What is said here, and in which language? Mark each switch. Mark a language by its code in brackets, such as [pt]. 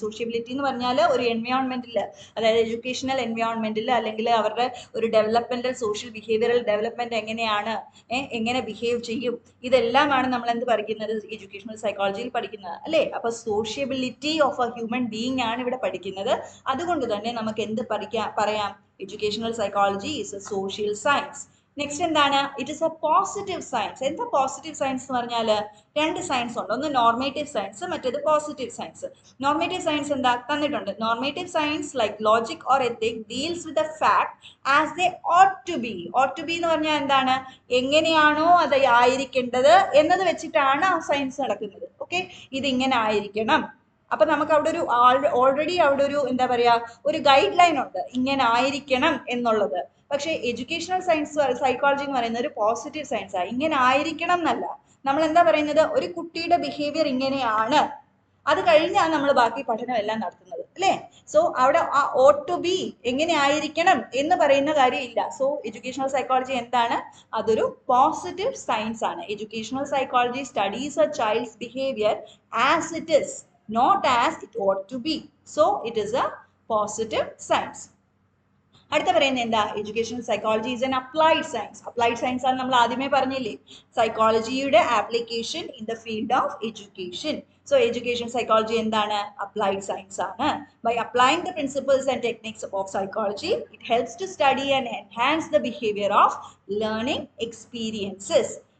[ml] Sociability എന്ന് പറഞ്ഞാൽ ഒരു എൻവയോൺമെന്റിൽ, അതായത് എഡ്യൂക്കേഷണൽ എൻവയോൺമെന്റിൽ അല്ലെങ്കിൽ അവരുടെ ഒരു ഡെവലപ്മെന്റൽ സോഷ്യൽ ബിഹേവിയറൽ ഡെവലപ്മെന്റ് എങ്ങനെയാണ്, എങ്ങനെ ബിഹേവ് ചെയ്യും, ഇതെല്ലാമാണ് നമ്മൾ എന്ത് പഠിക്കുന്നത്? എഡ്യൂക്കേഷണൽ സൈക്കോളജിയിൽ പഠിക്കുന്നത് അല്ലേ? അപ്പൊ [en] sociability of a human being [ml] ആണ് ഇവിടെ പഠിക്കുന്നത്. അതുകൊണ്ട് തന്നെ നമുക്ക് എന്ത് പറയാം? [en] Educational psychology is a social science. Next [ml] എന്താണ്? [en] It is a positive science. [ml] എന്താ പോസിറ്റീവ് സയൻസ് എന്ന് പറഞ്ഞാൽ? രണ്ട് സയൻസ് ഉണ്ട്. ഒന്ന് നോർമേറ്റീവ് സയൻസ്, മറ്റേത് പോസിറ്റീവ് സയൻസ്. [en] normative science [ml] എന്താ തന്നിട്ടുണ്ട്? [en] Normative science like logic or ethic deals with a fact as they ought to be. ought to be [ml] എന്ന് പറഞ്ഞാൽ എന്താണ്? എങ്ങനെയാണോ അത് ആയിരിക്കേണ്ടത് എന്നത് വെച്ചിട്ടാണ് ആ സയൻസ് നടക്കുന്നത്. ഓക്കെ, ഇതിങ്ങനെ ആയിരിക്കണം. അപ്പൊ നമുക്ക് അവിടെ ഒരു ഓൾറെഡി അവിടെ ഒരു എന്താ പറയാ, ഒരു ഗൈഡ് ലൈൻ ഉണ്ട്, ഇങ്ങനെ ആയിരിക്കണം എന്നുള്ളത്. പക്ഷെ എഡ്യൂക്കേഷണൽ സയൻസ് സൈക്കോളജി എന്ന് പറയുന്നത് ഒരു പോസിറ്റീവ് സയൻസ് ആണ്. ഇങ്ങനെ ആയിരിക്കണം എന്നല്ല, നമ്മൾ എന്താ പറയുന്നത്? ഒരു കുട്ടിയുടെ ബിഹേവിയർ ഇങ്ങനെയാണ്, അത് കഴിഞ്ഞാണ് നമ്മൾ ബാക്കി പഠനം എല്ലാം നടത്തുന്നത് അല്ലേ? സോ അവിടെ ആ [en] ought to be [ml] എങ്ങനെ ആയിരിക്കണം എന്ന് പറയുന്ന കാര്യമില്ല. സോ എഡ്യൂക്കേഷണൽ സൈക്കോളജി എന്താണ്? അതൊരു പോസിറ്റീവ് സയൻസ് ആണ്. [en] Educational psychology studies a child's behaviour as it is, not as it ought to be. So it is a positive science. [ml] അടുത്ത പറയുന്നത് എന്താ? [en] Educational psychology is an applied science. Applied science [ml] ആണ് നമ്മൾ ആദ്യമേ പറഞ്ഞില്ലേ, [en] സൈക്കോളജിയുടെ application in the field of education. So education psychology [ml] എന്താണ്? Applied science ആണ്. [en] By applying the principles and techniques of psychology it helps to study and enhance the behaviour of learning experiences.